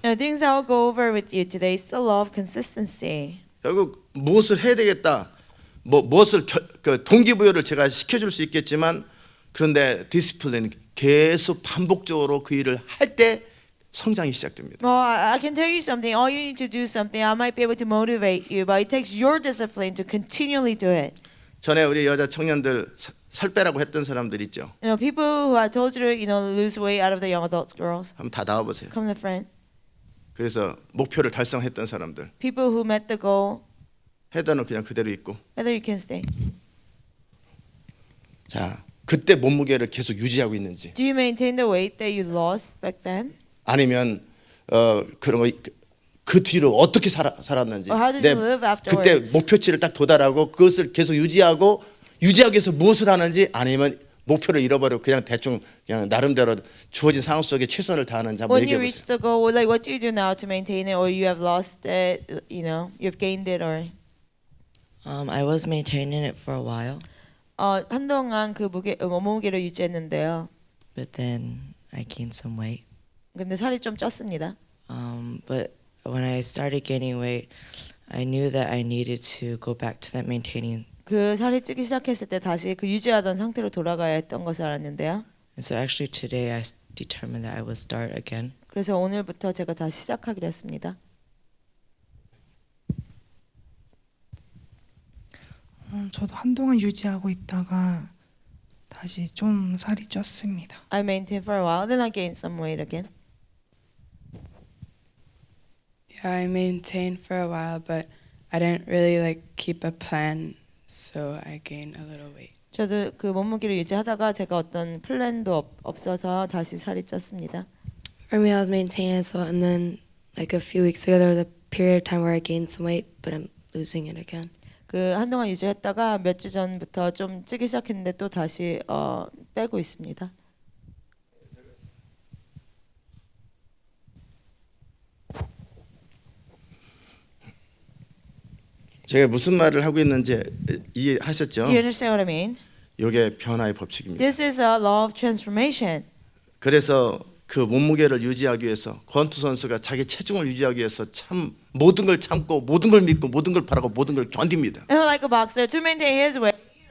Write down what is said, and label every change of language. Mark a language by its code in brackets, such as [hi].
[en] The things I'll go over with you today is the law of consistency. [ko] 결국 무엇을 해야 되겠다, 무엇을 동기부여를 제가 시켜줄 수 있겠지만 그런데 디시플린 계속 반복적으로 그 일을 할 때 성장이 시작됩니다. [en] Well, I can tell you something. All you need to do something. I might be able to motivate you, but it takes your discipline to continually do it. [ko] 전에 우리 여자 청년들 살 빼라고 했던 사람들 있죠. [en] You know, people who I told you to, lose weight out of the young adults, girls. [ko] 한번 다 나와보세요. [en] Come to the front. [ko] 그래서 목표를 달성했던 사람들 [en] People who met the goal, [ko] 헤더는 그냥 그대로 있고, [en] whether you can stay. [ko] 자 그때 몸무게를 계속 유지하고 있는지 [en] Do you maintain the weight that you lost back then? [ko] 아니면 그런 거 그 뒤로 어떻게 살았는지 [en] Or how did you live [ko] 그때 [en] afterwards? [ko] 목표치를 딱 도달하고 그것을 계속 유지하기 위해서 무엇을 하는지 아니면 목표를 잃어버리고 그냥 대충 그냥 나름대로 주어진 상황 속에 최선을 다하는지 한번 [en] When you [ko] 얘기해 [en] reach [ko] 보세요. [en] the goal, like what do you do now to maintain it, or you have lost it? You've gained it, or I was maintaining it for a while, [ko] 한동안 그 몸무게를 유지했는데요. [en] but then I gained some weight. [ko] 근데 살이 좀 쪘습니다. [en] But when I started gaining weight, I knew that I needed to go back to that maintaining. [ko] 그 살이 찌기 시작했을 때 다시 그 유지하던 상태로 돌아가야 했던 것을 알았는데요. [en] And so actually today I determined that I would start again. [ko] 그래서 오늘부터 제가 다시 시작하기로 했습니다. 저도 한동안 유지하고 있다가 다시 좀 살이 쪘습니다. [en] I maintained for a while, then I gained some weight again. Yeah, I maintained for a while, but I didn't really keep a plan, so I gained a little weight. [ko] 저도 그 몸무게를 유지하다가 제가 어떤 플랜도 없어서 다시 살이 쪘습니다. [en] For me, I was maintaining as well, and then a few weeks ago, there was a period of time where I gained some weight, but I'm losing it again. [ko] 그 한동안 유지했다가 몇 주 전부터 좀 찌기 시작했는데 또 다시 빼고 있습니다. 제가 무슨 말을 하고 있는지 이해하셨죠? [en] Do you understand what I mean? [ko] 이게 변화의 법칙입니다. [en] This is a law of transformation. [ko] 그래서 그 몸무게를 유지하기 위해서 권투 선수가 자기 체중을 유지하기 위해서 참 모든 걸 참고 모든 걸 믿고 모든 걸 바라고 모든 걸 견딥니다. [en] And like a boxer, to maintain his weight.